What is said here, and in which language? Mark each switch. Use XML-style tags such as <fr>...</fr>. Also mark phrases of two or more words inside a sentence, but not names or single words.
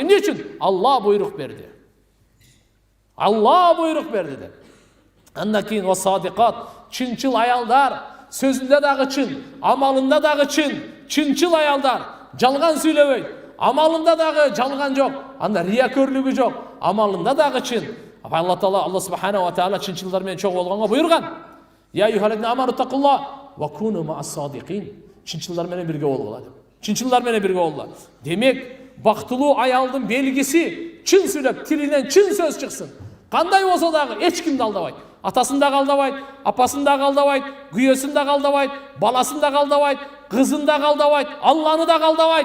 <ky>Эмне үчүн? Алла буйрук берди. Алла буйрук берди деп. Андан кийин васадикат, чынчыл аялдар, сөзүндө дагы чын, амалында дагы чын, чынчыл аялдар, жалган сүйлөбөйт, амалында дагы жалган жок, анда риякөрлүгү жок, амалында дагы чын. Алла Таала, Алла</ky> <ar>سبحانه وتعالى</ar> <ky>чынчылдар менен чогуу болгонго буйруган.</ky> <ar>يا أيها الذين آمنوا اتقوا الله وكونوا مع الصادقين.</ar> <ky>Чынчылдар менен бирге болгула деп. Чынчылдар менен бирге болгула. Демек, бактылуу аялдын белгиси чын сүйлөп, тилинен чын сөз чыксын. Кандай болсо дагы эч кимди алдабайт. Атасын да алдабайт, апасын да алдабайт, күйөөсүн да алдабайт, баласын да алдабайт, кызын да алдабайт, Алланы да алдабайт.</ky>